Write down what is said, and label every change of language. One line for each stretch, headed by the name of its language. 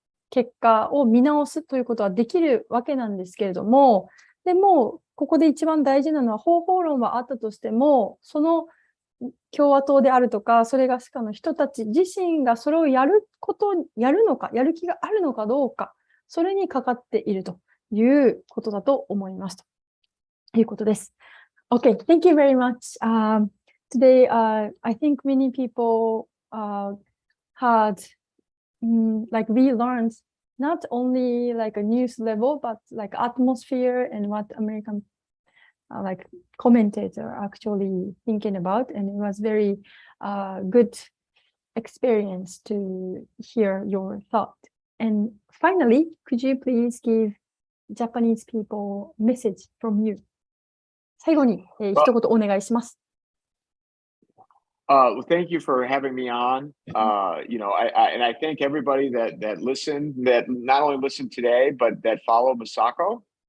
Japanese: 結果を見直すということはできるわけなんですけれども、でも、ここで一番大事なのは方法論はあったとしても、その共和党であるとか、それがしかの人たち自身がそれをやるのか、やる気があるのかどうか、それにかかっているということだと思いますということです。
English: Okay, thank you very much. Today, I think many people had we learned not only like a news level, but like atmosphere and what American commentator actually thinking about, and it was very good experience to hear your thought. And finally, could you please give Japanese people message from you?
Japanese: 最後に、一言お願いします。
English: Well, thank you for having me on. And I thank everybody that listened, that not only listened today, but that follow Masako.